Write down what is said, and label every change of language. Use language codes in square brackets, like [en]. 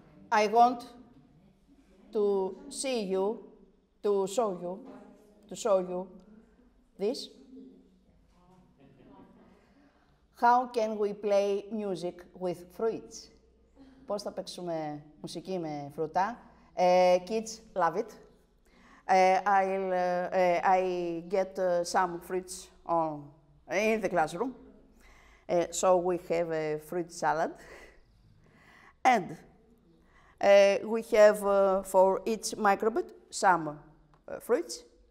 [en] I want to show you this. How can we play music with fruits? [el] Πώς θα παίξουμε μουσική με φρούτα? [en] Kids love it. I get some fruits in the classroom. So we have a fruit salad. And we have for each microbit some fruits.